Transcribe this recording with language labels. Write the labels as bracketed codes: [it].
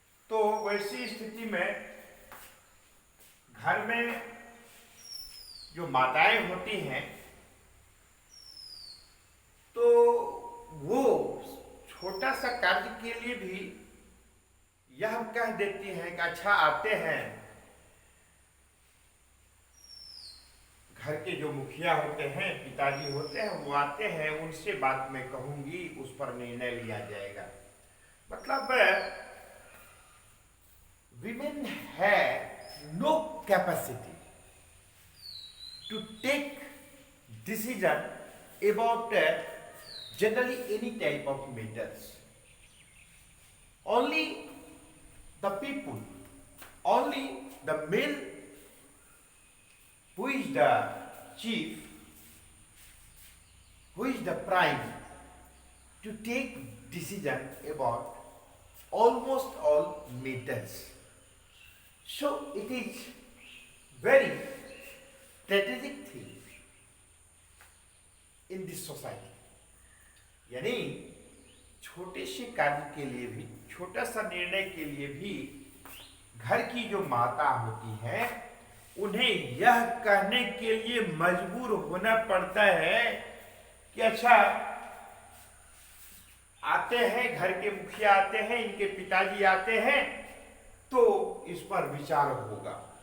[hi] तो वैसी स्थिति में घर में जो माताएं होती हैं, तो वो छोटा सा कार्य के लिए भी यह कह देती हैं कि अच्छा आते हैं, घर के जो मुखिया होते हैं, पिताजी होते हैं, वो आते हैं, उनसे बात मैं कहूंगी, उस पर निर्णय लिया जाएगा। [en] मतलब women have no capacity to take decision about generally any type of matters. Only the people, only the male who is the chief, who is the prime, to take decision about almost all matters. So it is very strategic thing in this society. [hi] यानी छोटे से कार्य के लिए भी, छोटा सा निर्णय के लिए भी घर की जो माता होती है, उन्हें यह कहने के लिए मजबूर होना पड़ता है कि अच्छा आते हैं, घर के मुखिया आते हैं, इनके पिताजी आते हैं, तो इस पर विचार होगा।